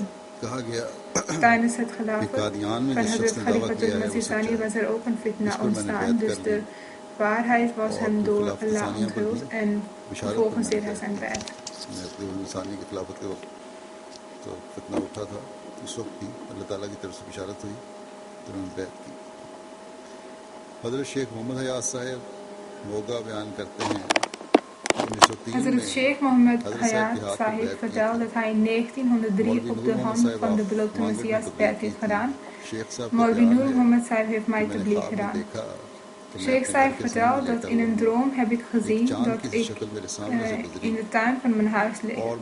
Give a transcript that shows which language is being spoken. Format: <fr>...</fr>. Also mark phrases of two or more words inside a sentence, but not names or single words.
<nl>Tijdens het Khilafat van Hazrat Khalifatul Masih Thani was er ook een fitna ontstaan, dus de waarheid was hem door Allah onthuld en vervolgens deed hij zijn Bai'at.</nl> <ur>حضرت شیخ محمد حیات صاحب موگا بیان کرتے ہیں.</ur> <nl>Hazrat Sheikh Muhammad Hayat Sahib vertelt dat hij in 1903 op de hand van de beloofde Messias Bai'at heeft gedaan. Maulvi Nur Muhammad Sahib heeft mij tabligh gedaan. Sheikh Sahib vertelt dat in een droom heb ik gezien dat ik in de tuin van mijn huis lig.</nl>